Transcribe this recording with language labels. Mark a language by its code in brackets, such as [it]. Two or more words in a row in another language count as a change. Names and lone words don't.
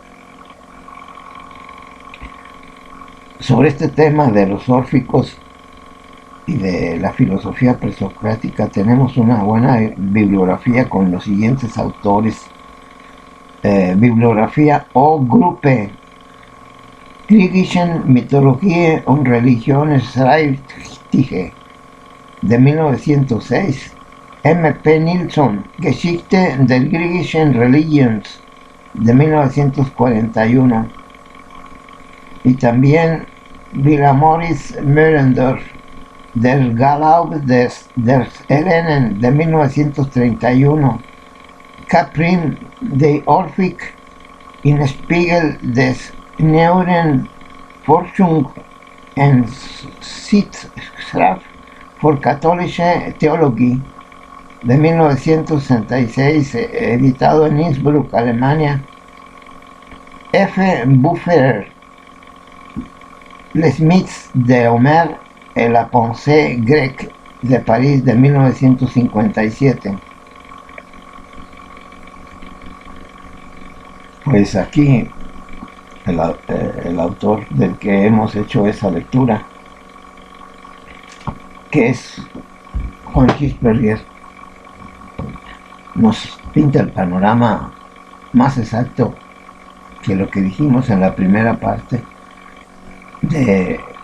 [es] Sobre este tema de los órficos y de la filosofía presocrática tenemos una buena bibliografía con los siguientes autores. Bibliografía O. Gruppe, Griechischen Mythologie und Religionsgeschichte de 1906, M. P. Nilsson, Geschichte der griechischen Religions de 1941, y también Villa-Moritz Moellendorff, Der Glaube des Hellenen de 1931, Caprin de Orphik in Spiegel des Neueren Forschung en Sitzkraft für katholische Theologie de 1966, editado en Innsbruck, Alemania. F. Buffer, Les Mythes de Homère et la pensée grecque de París de 1957. Pues aquí el autor del que hemos hecho esa lectura, que es Juan Hirschberger, nos pinta el panorama más exacto que lo que dijimos en la primera parte de